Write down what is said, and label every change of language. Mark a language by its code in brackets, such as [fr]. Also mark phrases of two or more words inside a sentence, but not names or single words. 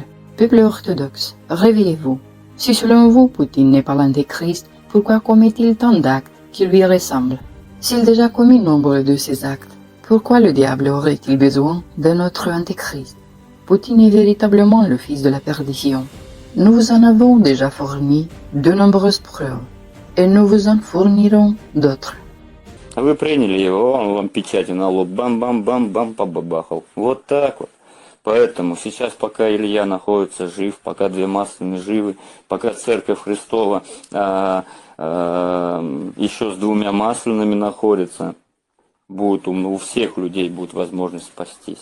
[fr] Peuple orthodoxe, réveillez-vous. Si selon vous Poutine n'est pas l'antéchrist, pourquoi commet-il tant d'actes qui lui ressemblent? S'il a déjà commis nombre de ces actes, pourquoi le diable aurait-il besoin d'un autre antéchrist? Poutine est véritablement le fils de la perdition. Nous vous en avons déjà fourni de nombreuses preuves, et nous vous en fournirons d'autres. [ru] Вы приняли его, он вам печати на лоб бам-бам-бам-бам побабахал. Вот так вот. Поэтому сейчас, пока Илья находится жив, пока две масляные живы, пока Церковь Христова еще с двумя масляными находится, будет у всех людей будет возможность спастись.